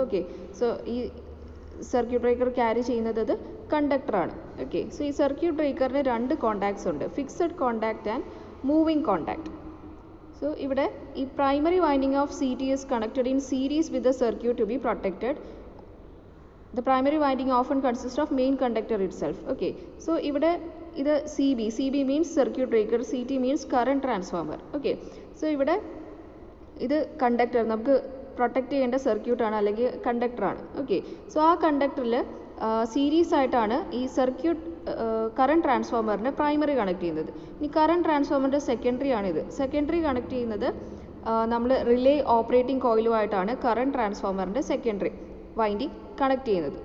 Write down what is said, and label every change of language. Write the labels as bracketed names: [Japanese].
[Malayalam] Okay, so ഈ circuit breaker carry ചെയ്യുന്നത് അത് കണ്ടക്ടറാണ്. ഓക്കെ, സോ ഈ സർക്യൂട്ട് ബ്രേക്കറിന് രണ്ട് കോണ്ടാക്ട്സ് ഉണ്ട്, fixed contact and moving contact. So ഇവിടെ ഈ [English] Primary winding of C T is connected in series with the circuit to be protected. The primary winding often consists of main conductor itself. Okay, so [Malayalam] ഇവിടെ ഇത് [English] C B means circuit breaker, C T means current transformer. [Malayalam] Okay, so ഇവിടെ ഇത് conductor, നമുക്ക് protect ചെയ്യേണ്ട സർക്യൂട്ടാണ് അല്ലെങ്കിൽ കണ്ടക്ടറാണ്. Okay, so ആ കണ്ടക്ടറിൽ series ആയിട്ടാണ് ഈ സർക്യൂട്ട് കറണ്ട് ട്രാൻസ്ഫോമറിനെ പ്രൈമറി കണക്ട് ചെയ്യുന്നത്. ഇനി കറണ്ട് ട്രാൻസ്ഫോമറിൻ്റെ സെക്കൻഡറി ആണിത്. സെക്കൻഡറി കണക്ട് ചെയ്യുന്നത് നമ്മൾ relay operating കോയിലുമായിട്ടാണ് current ട്രാൻസ്ഫോമറിൻ്റെ secondary winding connect ചെയ്യുന്നത്.